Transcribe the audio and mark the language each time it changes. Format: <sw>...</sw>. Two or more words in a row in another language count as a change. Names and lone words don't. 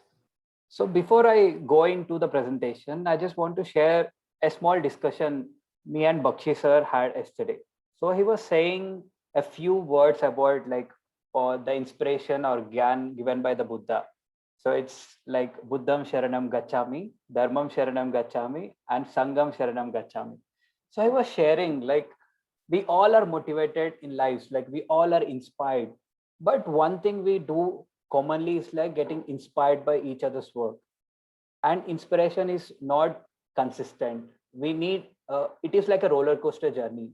<en>So before I go into the presentation, I just want to share a small discussion me and Bakshi sir had yesterday. So he was saying a few words about like the inspiration or gyan given by the Buddha. So it's like</en> <pi>Buddham Sharanam Gacchami, Dharmam Sharanam Gacchami, and Sangam Sharanam Gacchami.</pi> <en>So I was sharing like we all are motivated in lives, like we all are inspired. But one thing we do commonly is like getting inspired by each other's work. And inspiration is not consistent. We need, it is like a roller coaster journey.</en>